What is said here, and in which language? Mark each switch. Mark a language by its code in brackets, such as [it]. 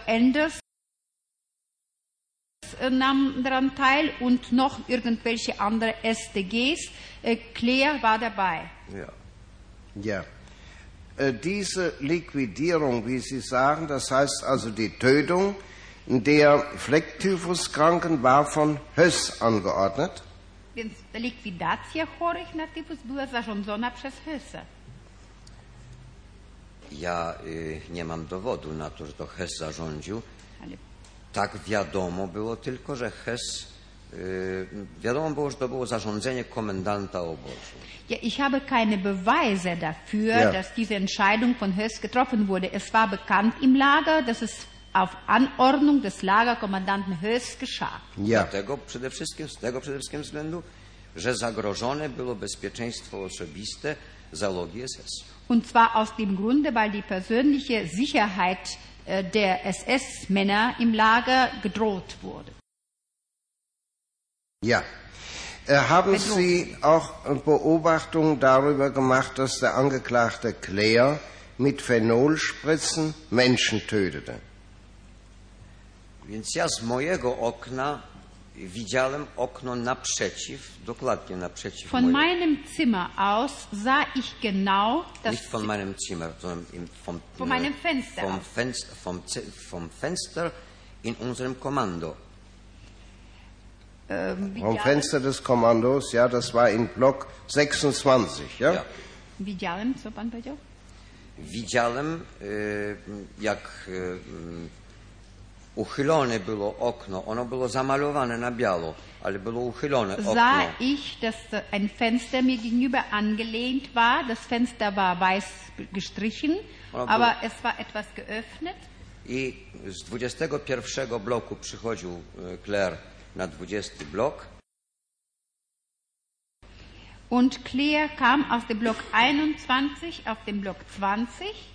[de] Enders nahm daran teil und noch irgendwelche andere SDGs. Claire war dabei. Ja. Ja. Diese Liquidierung, wie Sie sagen, das heißt also die Tötung der Flecktyphuskranken, war von Höss angeordnet. [pl] Więc likwidacja chorych na tyfus była zarządzona przez Hösse. Ja nie mam dowodu na to, że to Höss zarządził. Ale... Tak wiadomo było tylko, że Höss... wiadomo było, że to było zarządzenie komendanta obozu. [de] Ja, ich habe keine Beweise dafür, ja, dass diese Entscheidung von Höss getroffen wurde. Es war bekannt im Lager, dass es auf Anordnung des Lagerkommandanten Höss geschah. Ja. [pl] Z tego przede wszystkim względu, że zagrożone było bezpieczeństwo osobiste załogi SS. [de] Und zwar aus dem Grunde, weil die persönliche Sicherheit der SS-Männer im Lager gedroht wurde. Ja. Haben Sie auch Beobachtungen darüber gemacht, dass der Angeklagte Claire mit Phenolspritzen Menschen tötete? [pl] Więc ja z mojego okna widziałem okno naprzeciw, dokładnie naprzeciw [de] von [pl] mojego. [de] Meinem Zimmer aus sah ich genau das. Nicht von meinem Zimmer, sondern meinem Fenster. Vom Fenster in unserem Kommando. Vom Fenster des Kommandos, ja, das war in Block 26, ja? [pl] Widziałem, co pan powiedział? Widziałem, jak uchylone było okno. Ono było zamalowane na biało, ale było uchylone okno. [de] Sah ich, dass ein Fenster mir gegenüber angelehnt war. Das Fenster war weiß gestrichen, aber es war etwas geöffnet. [pl] I z 21 bloku przychodził Claire na 20 blok. [de] Und Claire kam aus dem Block 21 auf den Block 20.